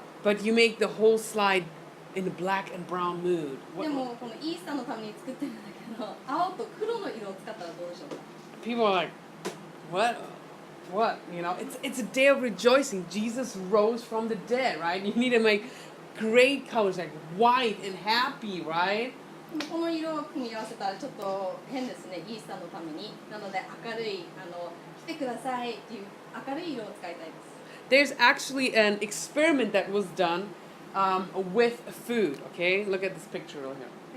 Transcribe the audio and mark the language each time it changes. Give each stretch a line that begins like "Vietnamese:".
English: But you make the whole slide in a black and brown mood.
Japanese: でもこのイースターのために作ってるんだけど、青と黒の色を使ったらどうでしょうか？
English: People are like, what? You know, it's a day of rejoicing. Jesus rose from the dead, right? You need to make great colors like white and happy, right?
Japanese: でもこの色を組み合わせたらちょっと変ですね。イースターのために。なので明るい来てくださいっていう明るい色を使いたいです。
English: There's actually an experiment that was done with food. Okay, look at this picture right here.